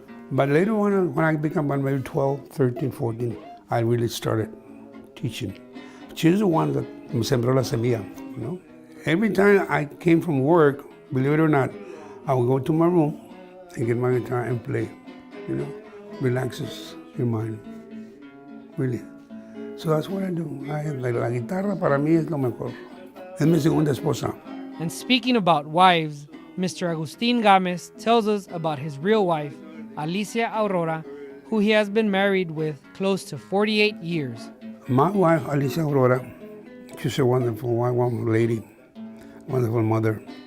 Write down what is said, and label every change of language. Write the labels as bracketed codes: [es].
[en] But later on, when I became maybe 12, 13, 14, I really started teaching. She's the one that [es] me sembró la semilla, [en] you know? Every time I came from work, believe it or not, I would go to my room and get my guitar and play, you know? Relaxes your mind, really. So that's what I do. [es] La guitarra para mí es lo mejor. Es mi segunda esposa. [en] And speaking about wives, Mr. Agustín Gámez tells us about his real wife, Alicia Aurora, who he has been married with close to 48 years. My wife, Alicia Aurora, she's a wonderful lady, wonderful mother.